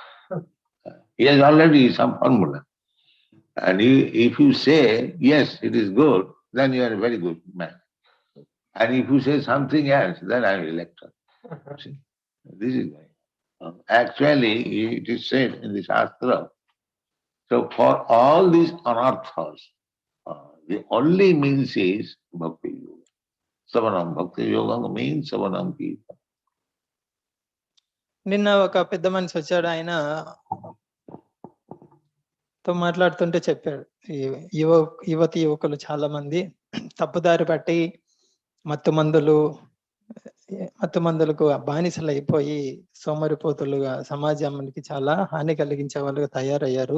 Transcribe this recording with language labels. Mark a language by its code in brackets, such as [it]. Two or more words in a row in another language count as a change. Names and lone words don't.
[en] He has already some formula. And if you say, yes, it is good, then you are a very good man. And if you say something else, then I will elect her. See, this is why. Actually, it is said in the Shastra. So for all these anarthas, the only means is [sa] भक्ति योग. श्रवणं भक्ति योग [en] means [sa] श्रवणं कीर्तन. [te] నిన్న ఒక పెద్ద మనిషి వచ్చాడు. ఆయన తో మాట్లాడుతుంటే చెప్పాడు, యువతి యువకులు చాలా మంది తప్పుదారి పట్టి మత్తు మందులకు బానిసలు అయిపోయి సోమరిపోతులుగా సమాజానికి చాలా హాని కలిగించే వాళ్ళుగా తయారయ్యారు.